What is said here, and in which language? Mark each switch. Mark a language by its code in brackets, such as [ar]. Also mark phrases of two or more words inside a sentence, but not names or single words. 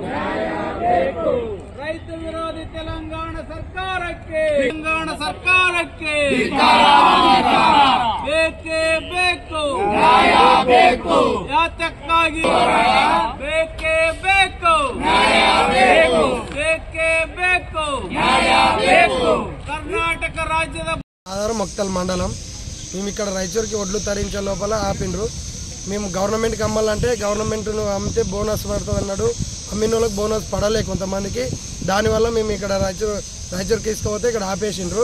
[kn] ರೈತ ವಿರೋಧಿ ತೆಲಂಗಾಣ ಸರ್ಕಾರಕ್ಕೆ ಬೇಕೇ ಬೇಕು. ಯಾತಕ್ಕಾಗಿ ಬೇಕೇ ಬೇಕು. ಬೇಕೇ ಬೇಕು. ಕರ್ನಾಟಕ ರಾಜ್ಯದ [te] ఆధారం మక్తల్ మండలం. మేము ఇక్కడ రైచూర్కి ఒడ్లు తరించే లోపల ఆపిండ్రు. మేము గవర్నమెంట్కి అమ్మాలంటే గవర్నమెంట్ను అమ్మితే బోనస్ పడుతుంది అన్నాడు. అమ్మిన వాళ్ళకి బోనస్ పడలే కొంతమందికి. దానివల్ల మేము ఇక్కడ రైచూర్కి తీసుకుపోతే ఇక్కడ ఆపేసిండ్రు.